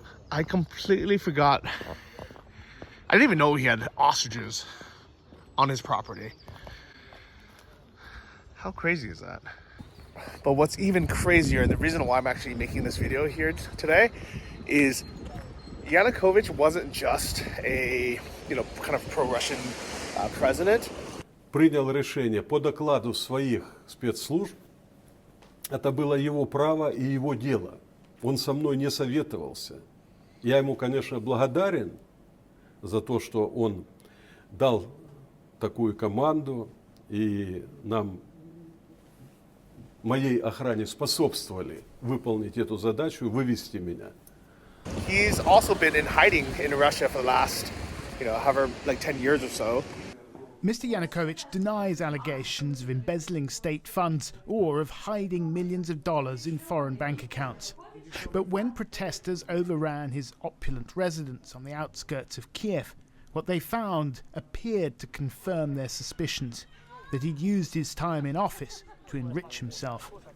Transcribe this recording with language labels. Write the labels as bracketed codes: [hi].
[en] I completely forgot. I didn't even know he had ostriches on his property. How crazy is that? But what's even crazier, and the reason why I'm actually making this video here today, is Yanukovych wasn't just a, kind of pro-Russian president. [ru] Принял решение по докладу своих спецслужб. Это было его право и его дело. Он со мной не советовался. Я ему, конечно, благодарен за то, что он дал такую команду, и нам, моей охране, способствовали выполнить эту задачу, вывести меня. [en] He's also been in hiding in Russia for the last, however, 10 years or so. Mr. Yanukovych denies allegations of embezzling state funds or of hiding millions of dollars in foreign bank accounts. But when protesters overran his opulent residence on the outskirts of Kiev, what they found appeared to confirm their suspicions that he'd used his time in office to enrich himself.